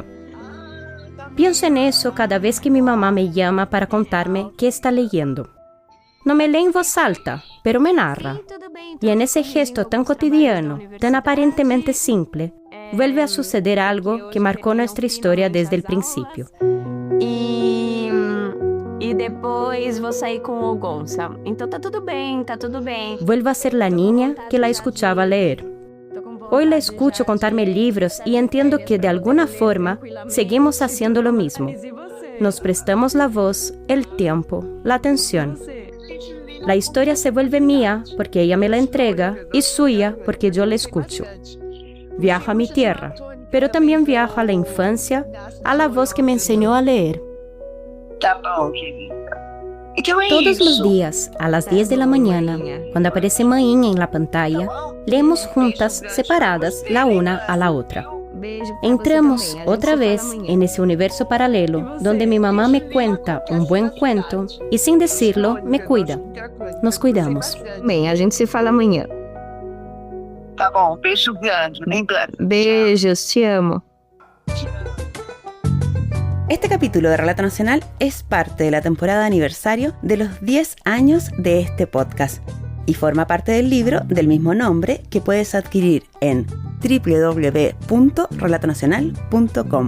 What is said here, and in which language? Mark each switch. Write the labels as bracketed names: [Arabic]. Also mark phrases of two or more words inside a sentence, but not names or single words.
[Spanish] Pienso en eso cada vez que mi mamá me llama para contarme qué está leyendo. No me lee en voz alta, pero me narra. Y en ese gesto tan cotidiano, tan aparentemente simple, vuelve a suceder algo que marcó nuestra historia desde el principio. [Portuguese] E E depois vou sair com o Gonça. Então tá tudo bem, tá tudo bem. [Spanish] Vuelvo a ser la niña que la escuchaba leer. Hoy la escucho contarme libros y entiendo que de alguna forma seguimos haciendo lo mismo. Nos prestamos la voz, el tiempo, la atención. La historia se vuelve mía porque ella me la entrega y suya porque yo la escucho. Viajo a mi tierra, pero también viajo a la infancia, a la voz que me enseñó a leer. [Portuguese] Tá bom, querida. Então é [Spanish] Todos [Portuguese] isso. [Spanish] los días, a las 10 de la mañana, cuando aparece Mainha en la pantalla, leemos juntas, separadas, la una a la otra. Entramos otra vez en ese universo paralelo donde mi mamá me cuenta un buen cuento y sin decirlo me cuida. Nos cuidamos. [Portuguese] Bem, a gente se fala amanhã. Tá bom, beijo grande, lembrando. Beijos, te amo. [Spanish] Este capítulo de Relato Nacional es parte de la temporada de aniversario de los 10 años de este podcast y forma parte del libro del mismo nombre que puedes adquirir en www.relatonacional.com.